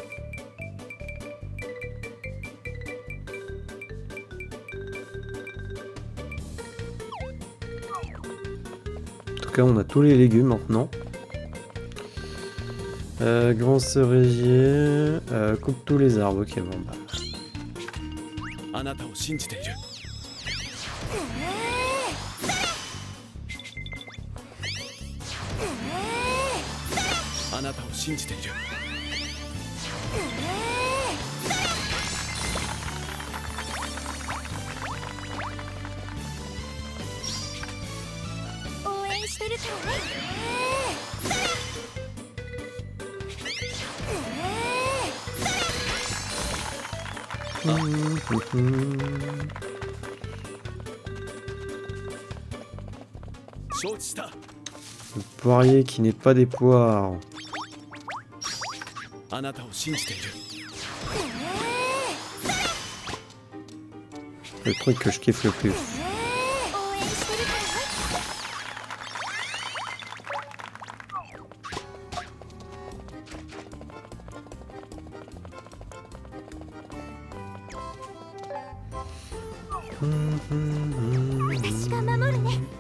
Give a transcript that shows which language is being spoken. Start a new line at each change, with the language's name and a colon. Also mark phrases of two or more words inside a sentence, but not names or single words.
French: En tout cas, on a tous les légumes maintenant. Grand cerisier. Coupe tous les arbres. Ok, bon bah.
Japanese: あなたを信じている。あなたを信じている。応援してるからね。承知した。
French: Le poirier qui n'est pas des poires.
Japanese: あなたを信じている。
French: Le truc que je kiffe le plus.
Japanese: 応援してるからね。 私が守るね。